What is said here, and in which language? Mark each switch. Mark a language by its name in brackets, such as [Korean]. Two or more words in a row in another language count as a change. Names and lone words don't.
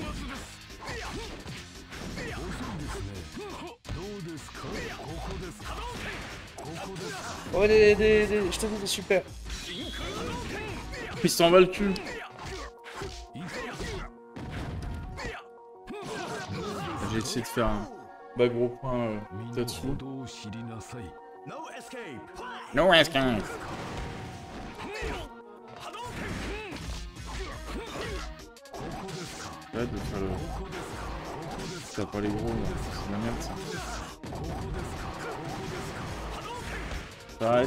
[French] Ouais, je te dis, c'est super. Il s'en va le cul. J'ai essayé de faire un... Bah gros point Tatsu. [Japanese] 行動を知りなさい [English] No escape. [French] Arrête de faire le... T'as pas les gros là, c'est de la merde ça. T'arrêtes.